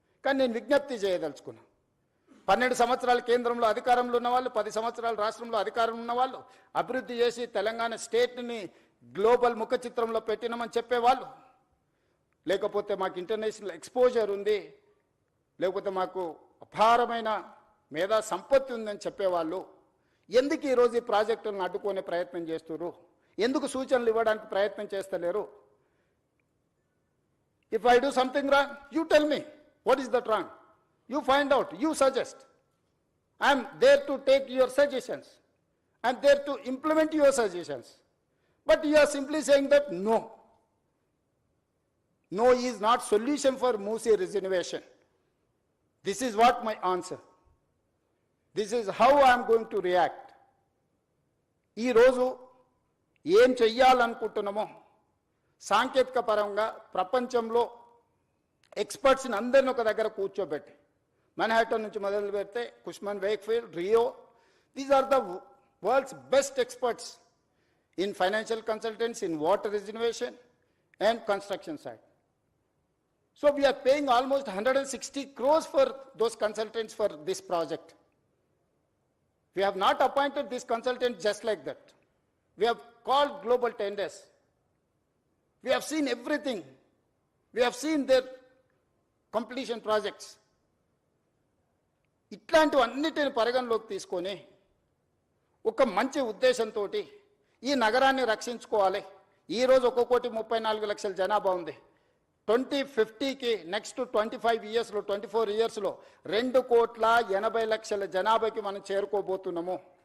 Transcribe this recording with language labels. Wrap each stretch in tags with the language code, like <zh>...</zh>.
<te>కానీ నేను విజ్ఞప్తి చేయదలుచుకున్నాను. 12 సంవత్సరాలు కేంద్రంలో అధికారంలో ఉన్నవాళ్ళు, 10 సంవత్సరాలు రాష్ట్రంలో అధికారం ఉన్నవాళ్ళు, అభివృద్ధి చేసి తెలంగాణ స్టేట్ని గ్లోబల్ ముఖ చిత్రంలో పెట్టినామని చెప్పేవాళ్ళు, లేకపోతే మాకు ఇంటర్నేషనల్ ఎక్స్పోజర్ ఉంది, లేకపోతే మాకు అపారమైన మేధా సంపత్తి ఉందని చెప్పేవాళ్ళు ఎందుకు ఈరోజు ఈ ప్రాజెక్టులను అడ్డుకునే ప్రయత్నం చేస్తున్నారు? ఎందుకు సూచనలు ఇవ్వడానికి ప్రయత్నం చేస్తలేరు?</te> <en>If I do something wrong, you tell me what is that wrong. You find out, you suggest. I am there to take your suggestions. I am there to implement your suggestions. But you are simply saying that no. No is not solution for Musi reservation. This is what my answer. This is how I am going to react.</en> <te>ఈ రోజు ఏం చెయ్యాలనుకుంటున్నామో సాంకేతిక పరంగా ప్రపంచంలో ఎక్స్పర్ట్స్ని అందరిని ఒక దగ్గర కూర్చోబెట్టి, మన్హాటన్ నుంచి మొదలు పెడితే కుష్మన్ Wakefield, Rio,</te> <en>These are the world's best experts in financial consultants, in water reservation and construction side. So we are paying almost 160 crores for those consultants for this project. We have not appointed this consultant just like that. We have called global tenders. We have seen everything. We have seen their completion projects.</en> <te>ఇట్లాంటివన్నిటిని పరిగణలోకి తీసుకొని ఒక మంచి ఉద్దేశంతో ఈ నగరాన్ని రక్షించుకోవాలి. ఈరోజు 1,34,00,000 జనాభా ఉంది. 2050కి నెక్స్ట్ 25 ఇయర్స్లో, 24 ఇయర్స్లో 2,80,00,000 జనాభాకి మనం చేరుకోబోతున్నాము.</te>